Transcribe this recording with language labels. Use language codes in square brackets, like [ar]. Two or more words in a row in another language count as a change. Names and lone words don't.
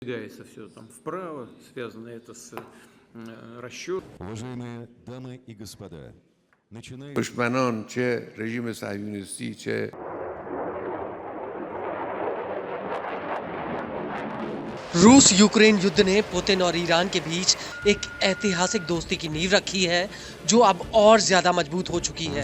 [ru] Двигается все там вправо, связано это с расчет. Уважаемые дамы и господа, начинаем... [fa] دشمنان چه رژیم صهیونیستی چه [hi] रूस यूक्रेन युद्ध ने पुतिन और ईरान के बीच एक ऐतिहासिक दोस्ती की नींव रखी है जो अब और ज्यादा मजबूत हो चुकी है।